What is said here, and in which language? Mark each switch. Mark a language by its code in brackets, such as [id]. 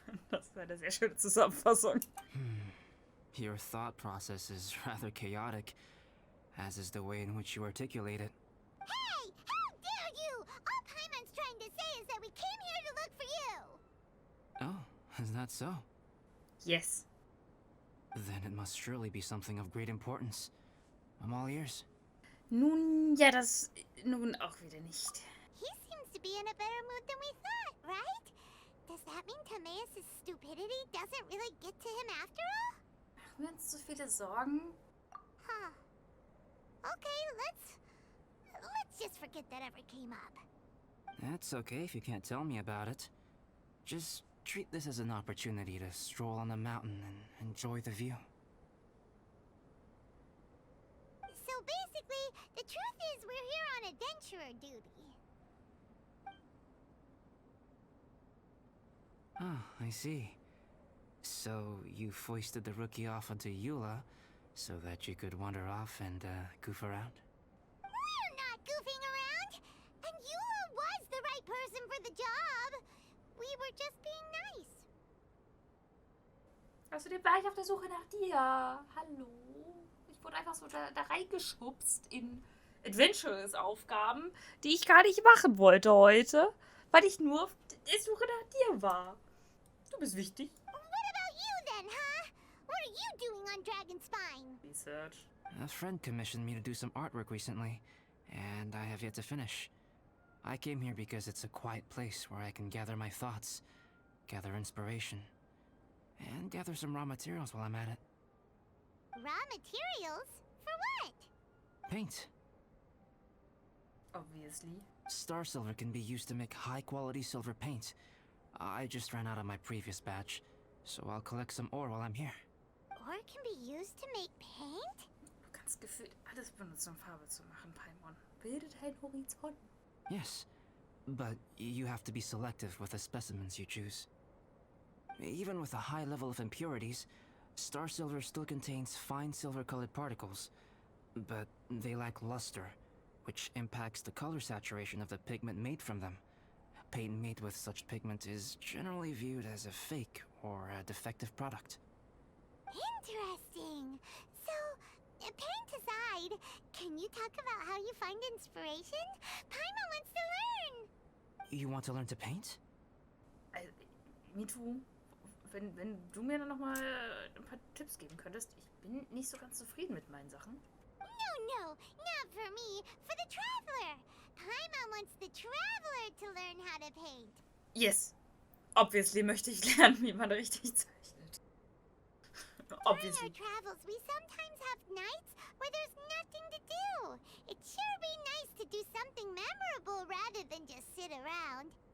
[de] Das war eine sehr schöne Zusammenfassung. [en] Your thought process is rather chaotic, as is the way in which you articulate it. Hey! How dare you! All Paimon's trying to say is that we came here to look for you! Oh, is that so? Yes. Then it must surely be something of great importance. I'm all ears. [de] Nun, ja, das nun auch wieder nicht. [en] He seems to to be in a better mood than we thought, right? Does that mean Timaeus' stupidity doesn't really get to him after all? [de] Machen wir uns so viele Sorgen? Huh. [en] Okay, let's just forget that ever came up. That's okay if you can't tell me about it. Just treat this as an opportunity to stroll on the mountain and enjoy the view. So basically, the truth is we're here on adventurer duty. Oh, I see. So you foisted the rookie off onto Eula so that you could wander off and goof around? We're not goofing around! And Eula was the right person for the job! We were just being nice. [de] Außerdem war ich auf der Suche nach dir. Hallo. Ich wurde einfach so da reingeschubst in Adventures-Aufgaben, die ich gar nicht machen wollte heute, weil ich nur auf der Suche nach dir war. Du bist wichtig. [en] What about you then, huh? What are you doing on Dragonspine? Research. A friend commissioned me to do some artwork recently, and I have yet to finish. I came here because it's a quiet place where I can gather my thoughts, gather inspiration, and gather some raw materials while I'm at it. Raw materials? For what? Paint. Obviously. Star silver can be used to make high-quality silver paint. I just ran out of my previous batch, so I'll collect some ore while I'm here. Ore can be used to make paint? [de] Du kannst gefühlt alles benutzen, um Farbe zu machen, Paimon. Bilde deinen Horizont. [en] Yes, but you have to be selective with the specimens you choose. Even with a high level of impurities, star silver still contains fine silver-colored particles, but they lack luster, which impacts the color saturation of the pigment made from them. Paint made with such pigment is generally viewed as a fake or a defective product. Interesting. So, paint aside, can you talk about how you find inspiration? Paimon wants to learn. You want to learn to paint? Me too. [de] Wenn du mir dann nochmal ein paar Tipps geben könntest. Ich bin nicht so ganz zufrieden mit meinen Sachen. [en] No, not for me. For the traveler. Paimon wants the traveler to learn how to paint. Yes. [de] Obviously möchte ich lernen, wie man richtig zeichnet. [en] Obviously. During our travels, we sometimes have nights where there's nothing to do. It'd sure be nice to do something memorable rather than just sit around.